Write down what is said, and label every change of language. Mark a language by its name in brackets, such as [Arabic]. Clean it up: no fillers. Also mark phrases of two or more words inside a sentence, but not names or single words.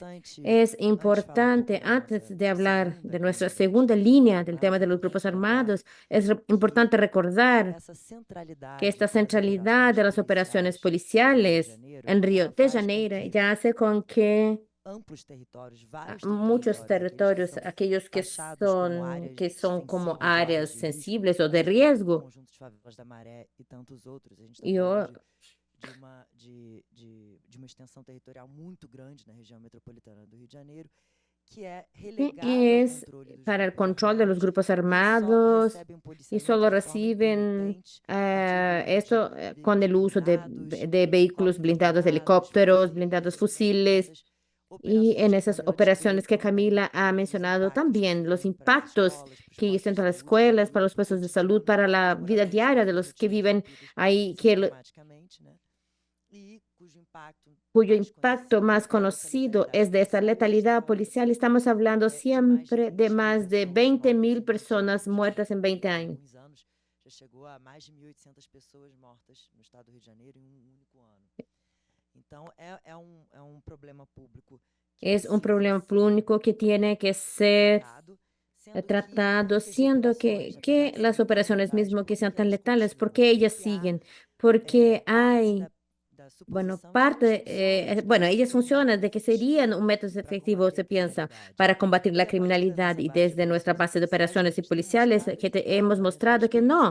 [Spanish] Es importante, antes de hablar de nuestra segunda línea del tema de los grupos armados, es importante recordar que esta centralidad de las operaciones policiales en Río de Janeiro ya hace con que muchos territorios, aquellos que son como áreas sensibles o de riesgo, [Portuguese] e uma extensão territorial muito grande na região metropolitana do Rio de Janeiro, [Spanish] es para el control de los grupos armados y solo reciben esto con el uso de vehículos blindados, helicópteros, blindados, fusiles. Y en esas operaciones que Camila ha mencionado también, los impactos que hizo en las escuelas, para los puestos de salud, para la vida diaria de los que viven ahí, cuyo impacto más conocido es de esta letalidad policial. Estamos hablando siempre de más de 20.000 personas muertas en 20 años. [Portuguese] Já chegou a mais de 1.800 pessoas mortas no estado do Rio de Janeiro em único ano. Então, é problema público. [Spanish] Es un problema público que tiene que ser tratado, siendo que las operaciones mismo que sean tan letales, porque ellas siguen, porque hay, bueno, ellas funcionan de que serían un método efectivo, se piensa, para combatir la criminalidad, y desde nuestra base de operaciones y policiales que hemos mostrado que no.